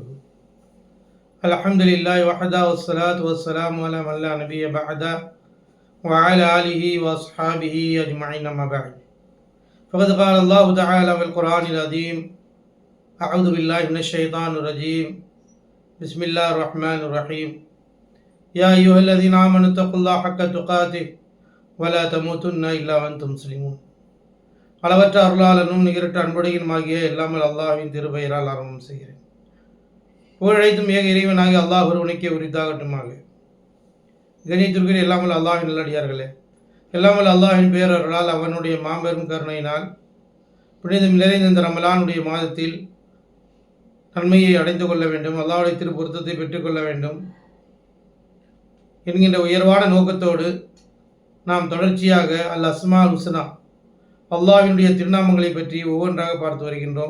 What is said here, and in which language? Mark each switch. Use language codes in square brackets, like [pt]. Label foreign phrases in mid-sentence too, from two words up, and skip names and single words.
[ar] الحمد لله وحده والصلاة والسلام على من لا نبي بعده وعلى آله وأصحابه أجمعين أما بعد فقد قال الله تعالى في القرآن العظيم أعوذ بالله من الشيطان الرجيم بسم الله الرحمن الرحيم يا أيها الذين آمنوا اتقوا الله حق تقاته ولا تموتن إلا وأنتم مسلمون. [ta] அளவற்ற அருளாளனும் நிகரற்ற அன்புடையனுமாகிய எல்லாமல் அல்லாஹ்வின் திருப்பெயரால் ஆரம்பம் செய்கிறேன். புகழழைத்தும் ஏக இறைவனாகிய அல்லாஹ் ஒருவனுக்கே உரித்தாகட்டுமாக. கணித்திற்குரிய எல்லாமல் அல்லாஹ்வின் நல்லடியார்களே, எல்லாமல் அல்லாஹ்வின் பேரருளால் அவனுடைய மாபெரும் கருணையினால் புனிதம் நிறைந்த இந்த ரமலானுடைய மாதத்தில் நன்மையை அடைந்து கொள்ள வேண்டும், அல்லாஹ்வுடைய திருப்பொருத்தத்தை பெற்றுக்கொள்ள வேண்டும் என்கின்ற உயர்வான நோக்கத்தோடு நாம் தொடர்ச்சியாக [ar] الأسماء الحسنى [ta] அல்லாஹ்வினுடைய திருநாமங்களை பற்றி ஒவ்வொன்றாக பார்த்து வருகின்றோம்.